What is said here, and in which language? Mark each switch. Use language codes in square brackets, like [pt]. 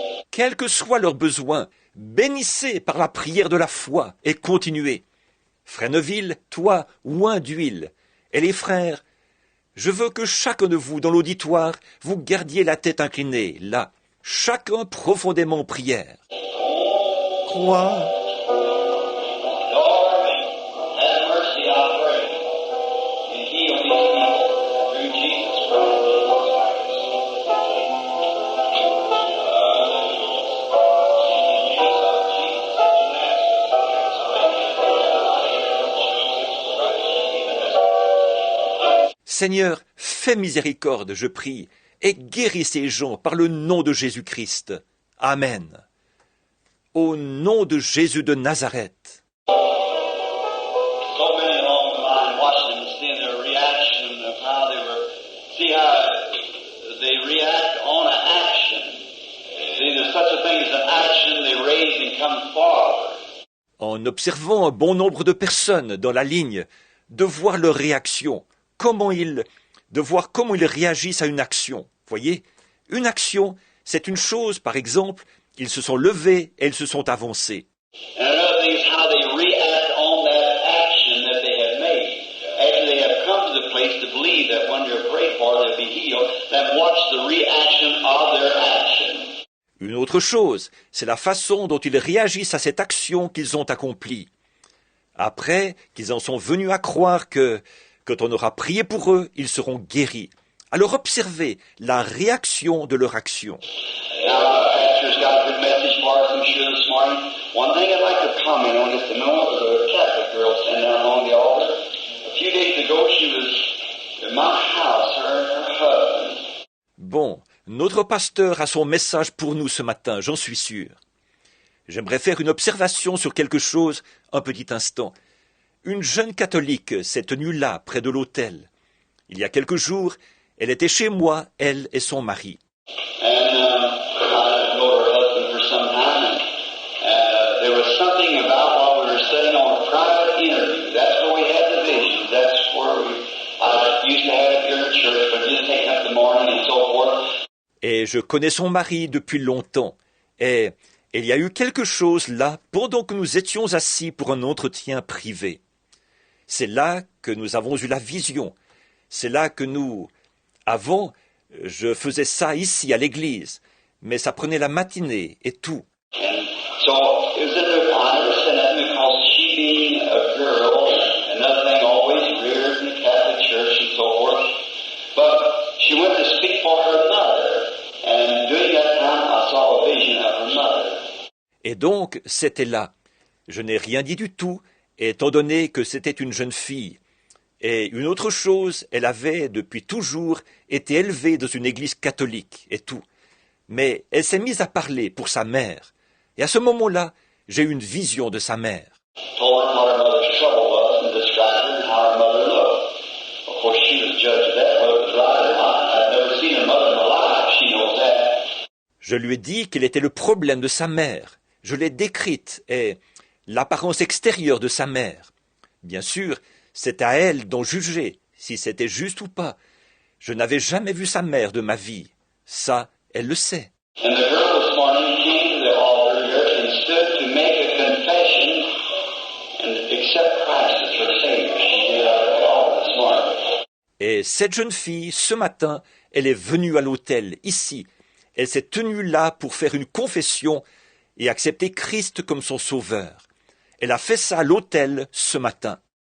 [fr] Quel que soit leur besoin, bénissez par la prière de la foi et continuez. Frère Neville, toi, oint d'huile. Et les frères, je veux que chacun de vous dans l'auditoire, vous gardiez la tête inclinée, là, chacun profondément en prière. Crois. [en] Lord, have mercy, I pray, and heal these people through Jesus Christ. [fr] Seigneur, fais miséricorde, je prie, et guéris ces gens par le nom de Jésus-Christ. Amen. Au nom de Jésus de Nazareth. [en] So many along the line watching them, seeing their reaction of how they were, see how they react on an action. See, there's such a thing as an action, they raise and come forward. [fr] En observant un bon nombre de personnes dans la ligne, de voir leur réaction, de voir comment ils réagissent à une action. Voyez, une action, c'est une chose, par exemple, ils se sont levés et ils se sont avancés. [en] And another thing is how they react on that action that they have made. After they have come to the place to believe that when you're prayed for, they'll be healed, then watch the reaction of their action. [fr] Une autre chose, c'est la façon dont ils réagissent à cette action qu'ils ont accomplie. Après qu'ils en sont venus à croire que, quand on aura prié pour eux, ils seront guéris. Alors observez la réaction de leur action. [en] Now, pastor's got a good message for us, I'm sure, this morning. One thing I'd like to comment on is the moment of the Catholic girl sitting down on the altar. A few days ago, she was in my house, her and her husband. [fr] Bon, notre pasteur a son message pour nous ce matin, j'en suis sûr. J'aimerais faire une observation sur quelque chose un petit instant. Une jeune catholique s'est tenue là, près de l'autel. Il y a quelques jours, elle était chez moi, elle et son mari. [en] And I know her husband for some time, and there was something about while we were sitting on a private interview. That's where we had the visions. That's where I used to have it here in church, but just taking up the morning and so forth. [fr] Et je connais son mari depuis longtemps. Et il y a eu quelque chose là pendant que nous étions assis pour un entretien privé. C'est là que nous avons eu la vision. C'est là que avant, je faisais ça ici à l'église, mais ça prenait la matinée et tout. [en] And so it was in the, I understand that because she being a girl, another thing always reared in the Catholic Church and so forth, but she went to speak for her mother, and during that time I saw a vision of her mother. [fr] Et donc, c'était là. Je n'ai rien dit du tout, étant donné que c'était une jeune fille. Et une autre chose, elle avait, depuis toujours, été élevée dans une église catholique et tout. Mais elle s'est mise à parler pour sa mère. Et à ce moment-là, j'ai eu une vision de sa mère. [en] Told her what her mother's trouble was and described her and how her mother looked. Of course, she was judged of that, whether it was right or not. I've never seen her mother in my life. She knows that. [fr] Je lui ai dit quel était le problème de sa mère. Je l'ai décrite et l'apparence extérieure de sa mère. Bien sûr, c'est à elle d'en juger, si c'était juste ou pas. Je n'avais jamais vu sa mère de ma vie. Ça, elle le sait. [en] And the girl this morning came to the altar here and stood to make a confession and accept Christ as her Savior. She did out at the altar this morning. [fr] Et cette jeune fille, ce matin, elle est venue à l'autel, ici. Elle s'est tenue là pour faire une confession et accepter Christ comme son sauveur. Elle a fait ça à l'autel ce matin.